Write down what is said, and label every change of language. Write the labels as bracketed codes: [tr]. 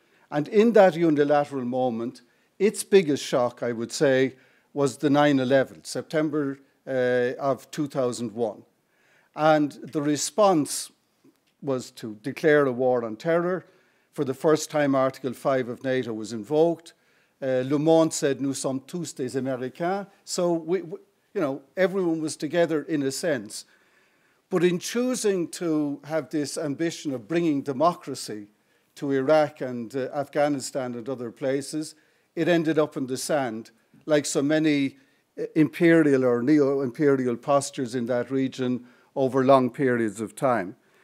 [en] And in that unilateral moment, its biggest shock, I would say, was the 9/11, September of 2001. And the response was to declare a war on terror. For the first time, Article 5 of NATO was invoked. [fr] Le Monde said, "Nous sommes tous des Américains." [en] So, everyone was together in a sense. But in choosing to have this ambition of bringing democracy to Iraq and Afghanistan and other places, it ended up in the sand, like so many imperial or neo-imperial postures in that region over long periods of time.